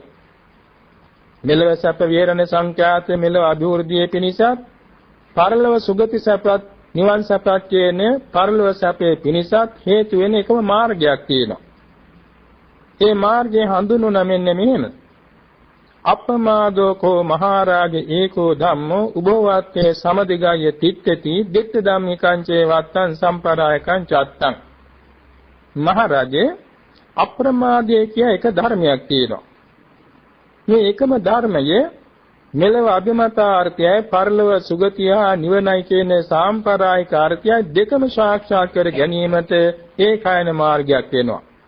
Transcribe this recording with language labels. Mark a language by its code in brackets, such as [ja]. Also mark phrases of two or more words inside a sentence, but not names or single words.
[si] මෙලව සැප විහරණ සංඛ්‍යාත මෙලව අභිවෘද්ධිය පිණිසත් පරලොව සුගති සැපත් නිවන් සැපත් කියන පරලොව සැපේ පිණිසත් හේතු වෙන එකම මාර්ගයක් තියෙනවා. ඒ මාර්ගය හඳුන්වන මෙන්න මෙහෙම. [pi] අප්පමාදෝ කෝ මහරජ ඒකෝ ධම්මෝ උභවත්තේ සමදිගය තිත්තති දිත්ත ධම්මිකං චේ වත්තං සම්පරායකං චත්තං. [si] මහරජේ අප්‍රමාදයේ කිය එක ධර්මයක් තියෙනවා. මේ එකම ධර්මයේ මෙලව අභිමතාර්ථයයි පරලොව සුගතිය නිවනයි කියන සාම්ප්‍රායික අර්ථය දෙකම සාක්ෂාත් කර ගැනීමට ඒකායන මාර්ගයක් වෙනවා.